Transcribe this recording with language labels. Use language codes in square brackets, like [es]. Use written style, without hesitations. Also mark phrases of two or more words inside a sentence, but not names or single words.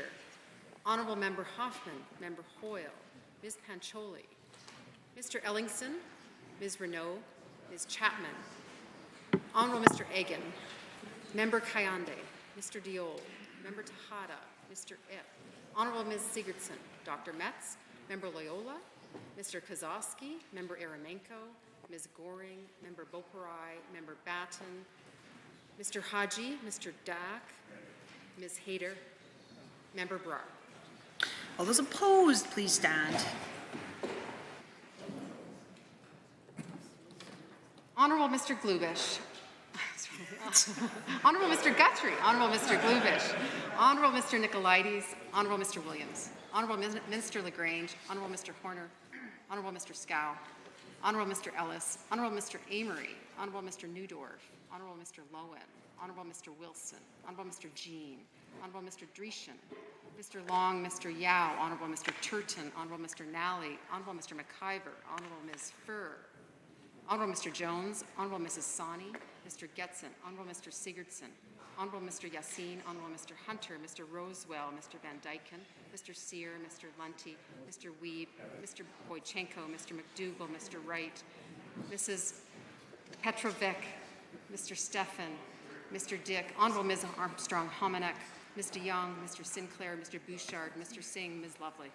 [en] Honourable Member Hoffman. Member Hoyle. Ms. Pancholi. Mr. Ellingson. Ms. Renaud. Ms. Chapman. Honourable Mr. Egan. Member Kayande. Mr. Diol. Member Tejada. Mr. Ip. Honourable Ms. Sigurdsson. Dr. Metz. Member Loyola. Mr. Kozowski. Member Eremenko. Ms. Goring. Member Boparai. Member Batten. Mr. Haji. Mr. Dak. Ms. Hayter. Member Brar. All those opposed, please stand. Honourable Mr. Glubish. Honourable Mr. Guthrie. Honourable Mr. Glubish. Honourable Mr. Nicolaides. Honourable Mr. Williams. Honourable Minister LaGrange. Honourable Mr. Horner. Honourable Mr. Scow. Honourable Mr. Ellis. Honourable Mr. Amory. Honourable Mr. Newdorf. Honourable Mr. Lowen. Honourable Mr. Wilson. Honourable Mr. Jean. Honourable Mr. Dreeshen. Mr. Long, Mr. Yao. Honourable Mr. Turton. Honourable Mr. Nally. Honourable Mr. McIver. Honourable Ms. Furr. Honourable Mr. Jones. Honourable Mrs. Sani. Mr. Getson. Honourable Mr. Sigurdsson. Honourable Mr. Yassin. Honourable Mr. Hunter. Mr. Rosewell. Mr. Van Dyken. Mr. Sear. Mr. Lunty. Mr. Weeb. Mr. Boychenko. Mr. McDougall. Mr. Wright. Mrs. Petrovec. Mr. Stefan. Mr. Dick. Honourable Ms. Armstrong-Homanek. Mr. Young. Mr. Sinclair. Mr. Bouchard. Mr. Singh. Ms. Lovely.